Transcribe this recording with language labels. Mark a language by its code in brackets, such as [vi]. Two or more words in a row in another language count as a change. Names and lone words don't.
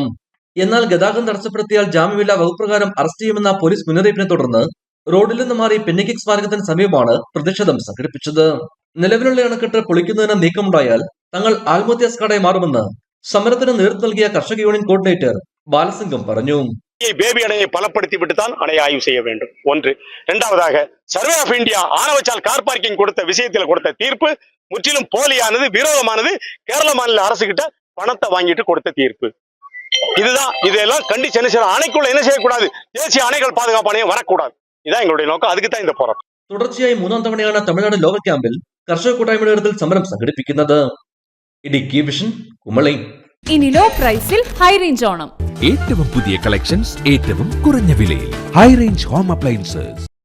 [ml] എന്നാൽ ഗതാഗതം തടസ്സപ്പെടുത്തിയാൽ ജാമ്യമില്ലാ വകുപ്പ് പ്രകാരം അറസ്റ്റ് ചെയ്യുമെന്ന പോലീസ് മുന്നറിയിപ്പിനെ തുടർന്ന് റോഡിൽ നിന്ന് മാറി പെന്നിക്കിക് സ്മാരകത്തിന് സമീപമാണ് പ്രതിഷേധം സംഘടിപ്പിച്ചത്. നിലവിലുള്ള അണക്കെട്ട് പൊളിക്കുന്നതിന് നീക്കമുണ്ടായാൽ തങ്ങൾ ആത്മഹത്യാസ്കാടായി മാറുമെന്ന് സമരത്തിന് നേതൃത്വം നൽകിയ കർഷക യൂണിയൻ കോർഡിനേറ്റർ ബാലസിംഗം പറഞ്ഞു. [ta] பேபி அணையை பலப்படுத்தி விட்டுத்தான் அணையை ஆய்வு செய்ய வேண்டும். ஒன்று. இரண்டாவதாக சர்வே ஆஃப் இந்தியா ஆனவச்சால் [en] car parking [ta] கொடுத்த விஷயத்தில் கொடுத்த தீர்ப்பு முற்றிலும் போலியானது, விரோதமானது. கேரள மாநில அரசு கிட்ட பணத்தை வாங்கிட்டு கொடுத்த தீர்ப்பு இதுதான். இதெல்லாம் கண்டிச்சு அணைக்குள்ள என்ன செய்யக்கூடாது, தேசிய அணைகள் பாதுகாப்பு ஆணையம் வரக்கூடாது. இதான் எங்களுடைய நோக்கம். அதுக்கு தான் இந்த போராட்டம். [ml] തുടർച്ചയായി മൂന്നാം തവണയാണ് തമിഴ്നാട് ലോവർ ക്യാമ്പിൽ കർഷക കൂട്ടായ്മയുടെ നേതൃത്വത്തിൽ സമരം സംഘടിപ്പിക്കുന്നത്. ഇടുക്കി വിഷൻ, കുമളി. ഇനി ലോ പ്രൈസിൽ ഹൈ റേഞ്ച് ഓണം. ഏറ്റവും പുതിയ കളക്ഷൻസ് ഏറ്റവും കുറഞ്ഞ വിലയിൽ. ഹൈ റേഞ്ച് ഹോം അപ്ലയൻസസ്.